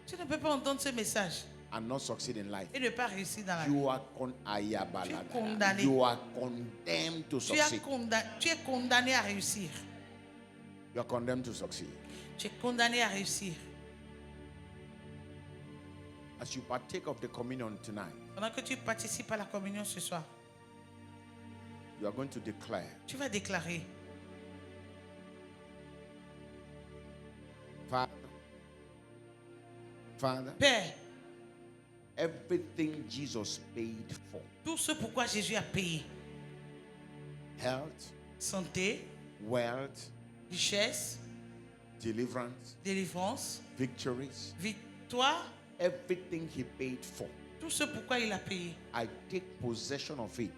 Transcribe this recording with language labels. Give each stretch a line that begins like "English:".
French: Tu ne peux pas entendre ce message
English: and not succeed in life.
French: et ne pas réussir dans la vie.
English: You are
French: condamné.
English: You are condemned to succeed.
French: Tu es condamné à réussir.
English: You are condemned to succeed.
French: Tu es condamné à réussir.
English: As you partake of the communion tonight,
French: Pendant que tu participes à la communion ce soir,
English: you are going to declare,
French: tu vas déclarer:
English: Father,
French: Père,
English: everything Jesus paid for,
French: tout ce pourquoi Jésus a payé,
English: health,
French: santé,
English: wealth,
French: richesse,
English: deliverance,
French: délivrance,
English: victories,
French: victoire,
English: everything he paid for,
French: tout ce pourquoi il a payé.
English: I take possession of it